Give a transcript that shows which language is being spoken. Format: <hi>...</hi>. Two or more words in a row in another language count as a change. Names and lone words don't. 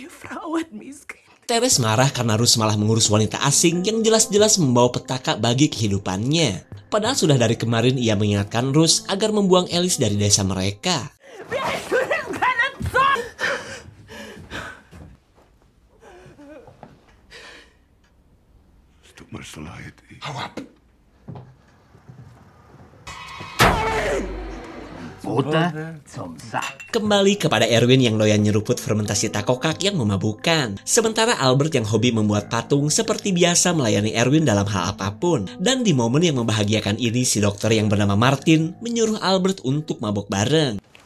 <id>Teres marah karena Rus malah mengurus wanita asing yang jelas-jelas membawa petaka bagi kehidupannya. Padahal sudah dari kemarin ia mengingatkan Rus agar membuang Alice dari desa mereka.</id> <de>Es tut mir so leid. Hau ab!</de> <id>Kembali kepada Erwin yang doyan nyeruput fermentasi takokak yang memabukkan. Sementara Albert yang hobi membuat patung seperti biasa melayani Erwin dalam hal apapun. Dan di momen yang membahagiakan ini, si dokter yang bernama Martin menyuruh Albert untuk mabuk bareng.</id>